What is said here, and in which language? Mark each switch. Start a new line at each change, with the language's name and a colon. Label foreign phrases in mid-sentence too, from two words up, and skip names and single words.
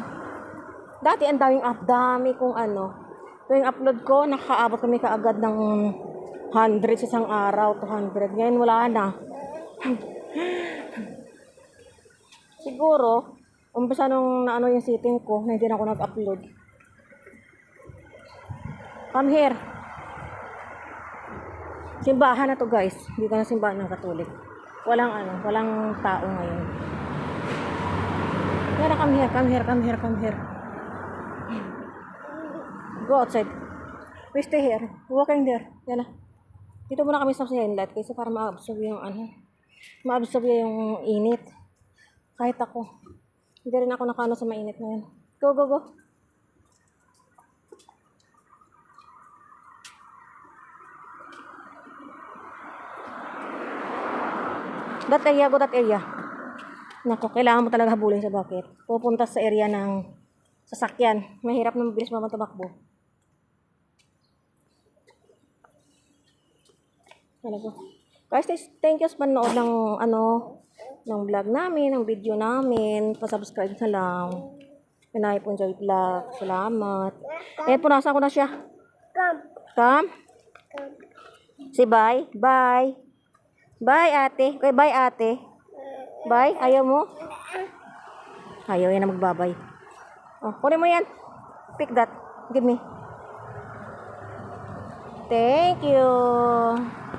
Filipino: Dati ang dami kong Yung upload ko, nakakaabot kami kaagad ng 100 sa isang araw, 200. Ngayon wala na. Siguro, umpisa nung yung setting ko, na hindi na ako nag-upload.
English: Come here.
Filipino: Simbahan na to guys. Dito na simbahan ng Katolik. Walang tao ngayon.
English: Come here. Go outside. We stay here. Walking there.
Filipino: Yan na. Dito muna kami sa inlet kasi para ma-absorb yung ma-absorb yung init. Kahit ako. Hindi rin ako nakano sa mainit ngayon.
English: Go, go, go. That area, go that area.
Filipino: Nako, kailangan mo talaga habulin sa bucket. Pupunta sa area ng sasakyan. Mahirap na mabilis naman tumakbo. Talaga. Guys,
English: thank you
Filipino: sa panonood ng ng vlog namin, ng video namin. Pa-subscribe na lang. Pinay po enjoy vlog. Salamat. Eh, punasan ko na siya.
English: Come. Say bye. Bye. Bye, ate. Okay, bye, ate. Bye.
Filipino: Ayaw mo? Ayaw yan na magbabay. Oh, kunin mo yan.
English: Pick that. Give me. Thank you.